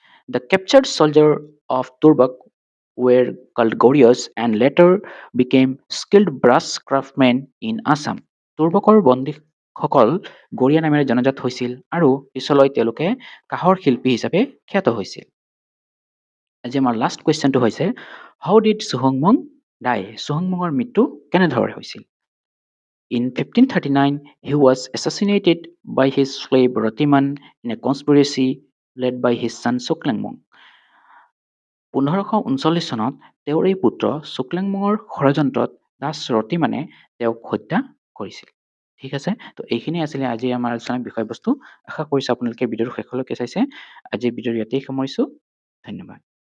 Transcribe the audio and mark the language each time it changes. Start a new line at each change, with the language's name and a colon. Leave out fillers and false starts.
English: The captured soldiers of Turbak were called Goriyas and later became skilled brass craftsmen in Assam.
Assamese: তুৰ্বকৰ বন্দীসকল গৰিয়া নামেৰে জনাজাত হৈছিল আৰু পিছলৈ তেওঁলোকে কাঁহৰ শিল্পী হিচাপে খ্যাত হৈছিল। আজি আমাৰ লাষ্ট কুৱেশ্যনটো হৈছে
English: How did চুহুংমুং dye?
Assamese: চুহুংমুঙৰ মৃত্যু কেনেদৰে হৈছিল?
English: In 1539, he was assassinated by his slave Ratiman in a conspiracy led by his son Suklingmung.
Assamese: ১৫৩৯ চনত তেওঁৰ এই পুত্ৰ শুক্লেংমুঙৰ ষড়যন্ত্ৰত দাস ৰতিমানে তেওঁক হত্যা কৰিছিল। ঠিক আছে, তো এইখিনি আছিলে আজি আমাৰ আলোচনাৰ বিষয়বস্তু। আশা কৰিছোঁ আপোনালোকে ভিডিঅ'টো শেষলৈকে চাইছে। আজি ভিডিঅ'টো ইয়াতেই সামৰিছোঁ। ধন্যবাদ।